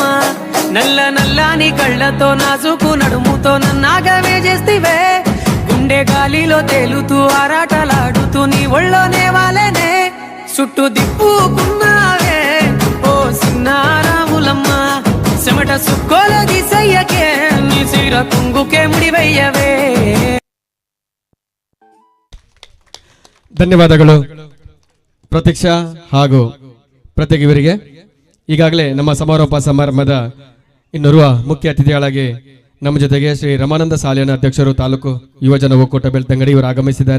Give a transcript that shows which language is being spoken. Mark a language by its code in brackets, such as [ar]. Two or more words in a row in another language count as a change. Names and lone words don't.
[te] నల్ల నల్లాని కళ్ళతో నాసుకు నడుముతో నన్నాగవే చేస్తివే గుండె గాలిలో తేలుతూ ఆరాటలాడుతూ నీ ఒళ్ళోనే వాలేనే చుట్టూ దిప్పుకున్నావే ఓ సిన్నారాములమ్మ చెమట సుక్కోలో దిసయ్యకే నీ సిర కుంగుకే ముడివయ్యవే. [kn] ಧನ್ಯವಾದಗಳು ಪ್ರತೀಕ್ಷಾ ಹಾಗೂ ಪ್ರತ್ಯೇಕ ಇವರಿಗೆ. ಈಗಾಗಲೇ ನಮ್ಮ ಸಮಾರೋಪ ಸಮಾರಂಭದ ಇನ್ನೋರ್ವ ಮುಖ್ಯ ಅತಿಥಿಗಳಾಗಿ ನಮ್ಮ ಜೊತೆಗೆ ಶ್ರೀ ರಮಾನಂದ ಶಾಲೆಯ ಅಧ್ಯಕ್ಷರು ತಾಲೂಕು ಯುವಜನ ಒಕ್ಕೂಟ ಬೆಳ್ತಂಗಡಿ ಇವರು ಆಗಮಿಸಿದ್ದಾರೆ.